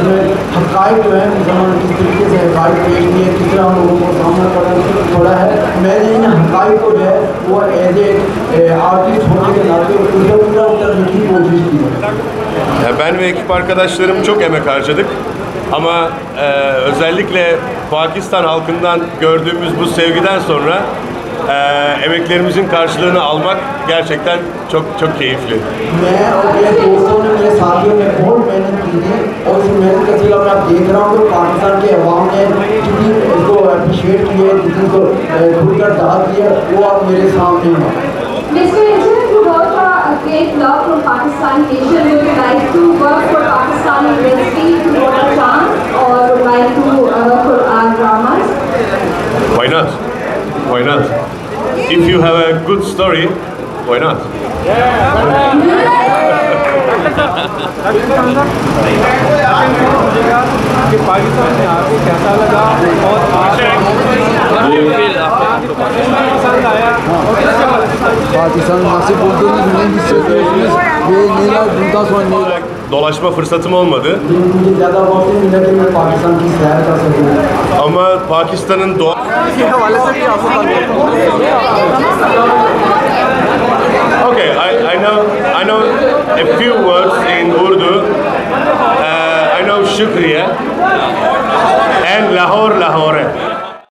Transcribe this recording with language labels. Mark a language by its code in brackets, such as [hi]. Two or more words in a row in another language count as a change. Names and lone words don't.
[tr] Ben ve ekip arkadaşlarım çok emek harcadık. Ama özellikle Pakistan halkından gördüğümüz bu sevgiden sonra emeklerimizin karşılığını almak gerçekten çok çok keyifli. [ur] میں اور میرے دوستوں نے میرے ساتھیوں نے بہت محنت کی تھی اور اس محنت کا صلہ میں دیکھ رہا ہوں کہ پاکستان کے عوام نے جتنی اس کو اپریشیئٹ کیا ہے، جتنی کو کھل کر داد دیا، وہ آپ میرے سامنے ہیں. [en] Mr. Agent, you got a great love from Pakistan nation. Would you like to work for Pakistan industry if you got a chance, or would like to work for our dramas? Why not? Why not? If you have a good story, why not? [ur] کہ پاکستان میں آکے کیسا لگا اور پسند آیا [tr] Pakistan nasip olduğunu bilmeyi hissediyorsunuz ve neler bundan sonra neler Dolaşma fırsatım olmadı [ur] مجھے زیادہ وقت نہیں ملا کہ میں پاکستان کی سیر کر سکوں. [tr] ama Pakistan'ın doğa... [en] Okay, I know a few words in Urdu. I know Shukriya and Lahore.